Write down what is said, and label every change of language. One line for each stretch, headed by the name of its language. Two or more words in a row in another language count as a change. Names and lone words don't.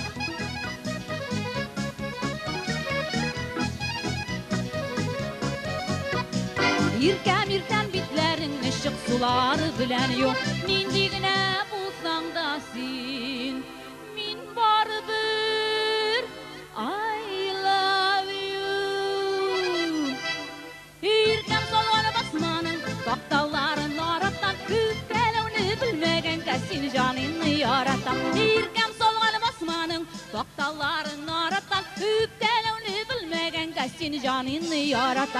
Tatar: Иркәм, иркәм битләреңне чык сулары белән юк. Нинди генә булсаң да син, мин барыбер
English: I love you.
Tatar: Иркәм салган басманың такталарын аратам, үпкәләүне белмәгәнгә син җанымны яратам. Иркәм салган басманың такталарын аратам, үпкәләүне белмәгәнгә син җанымны яратам.